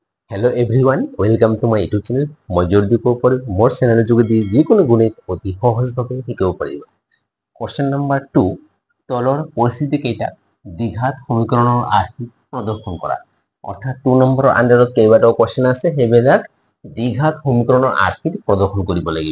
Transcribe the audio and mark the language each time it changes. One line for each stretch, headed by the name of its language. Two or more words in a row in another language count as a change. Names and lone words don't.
English: hello everyone welcome to my YouTube channel
Assamese: मैं जोर দিব পাৰো মোৰ চেনেলৰ যোগেদি যিকোনো গণিত অতি সহজভাৱে শিকিব পাৰিব।
English: question number
Assamese: 2 তলৰ পৰিস্থিতি কেইটা দ্বিঘাত সমীকৰণৰ আৰ্হি প্ৰদৰ্শন কৰা। অৰ্থাৎ 2 নম্বৰৰ আন্ডাৰত কেইবাটাও কোৱেশ্চন আছে সেইবিলাক দ্বিঘাত সমীকৰণৰ আৰ্হি প্ৰদৰ্শন কৰিব লাগিব।